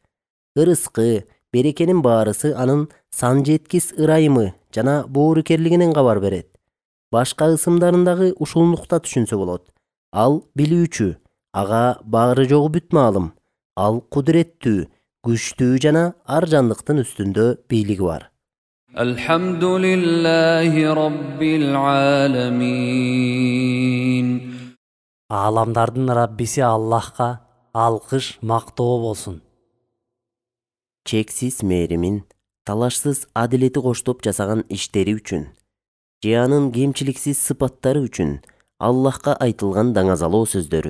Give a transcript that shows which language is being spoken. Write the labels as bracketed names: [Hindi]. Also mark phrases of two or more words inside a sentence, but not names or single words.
[Kyrgyz] Ырыскы, берекенин баарысы анын сан жеткис ырайымы жана боорукерлигинен кабар берет. Башка ысымдарындагы ушул нукта түшүнсө болот. Ал билүүчү, ага баары жогу бүт маалым. Ал кудуреттүү, күчтүү жана ар жандыктын үстүндө бийлиги бар. [Arabic] الحمد لله رب العالمين. [Kyrgyz] Ааламдардын Раббиси Аллахка алкыш, мактоо болсун. Чексиз мээримин, талашсыз адилети коштоп жасаган иштери үчүн, же анын кемчиликсиз сыпаттары үчүн Аллахка айтылган даңазалоо сөздөрү.